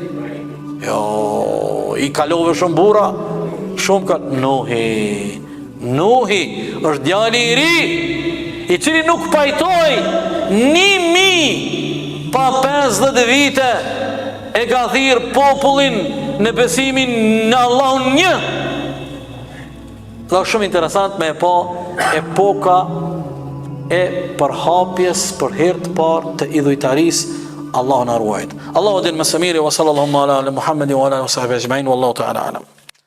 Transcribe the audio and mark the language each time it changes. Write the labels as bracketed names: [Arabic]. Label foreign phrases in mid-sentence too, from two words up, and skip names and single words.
[Albanian] Jo, i kalove shumë burra, shumë ka Nuhi është djali i ri i cili nuk pajtoj 1000 pa 50 vite e ka thirr popullin në besimin në Allahun një. Dhe shumë interesant me e pa epoka e përhapjes për herë të parë të idhujtarisë. Allahu na ruajt. Allahu din më së miri, [Arabic] وصلى الله على محمد وعلى آله وصحبه أجمعين والله تعالى أعلم.